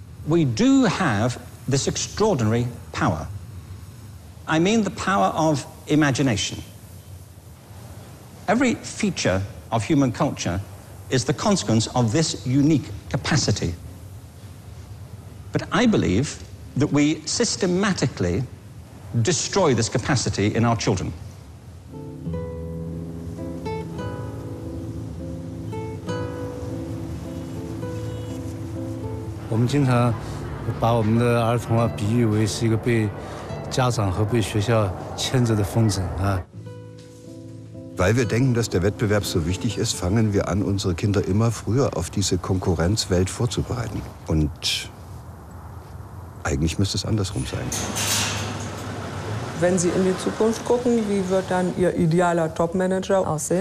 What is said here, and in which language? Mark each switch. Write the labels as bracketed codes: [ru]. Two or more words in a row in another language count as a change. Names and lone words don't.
[en] we do have this extraordinary power. I mean the power of imagination. Every feature of human culture is the consequence of this unique capacity. But I believe that we systematically destroy this capacity in our children. [zh] 我们经常把我们的儿童比喻为是一个被家长和被学校牵着的风筝啊。 [de] Weil wir denken, dass der Wettbewerb so wichtig ist, fangen wir an, unsere Kinder immer früher auf diese Konkurrenzwelt vorzubereiten. Und eigentlich müsste es andersrum sein. Wenn Sie in die Zukunft gucken, wie wird dann Ihr idealer Topmanager aussehen?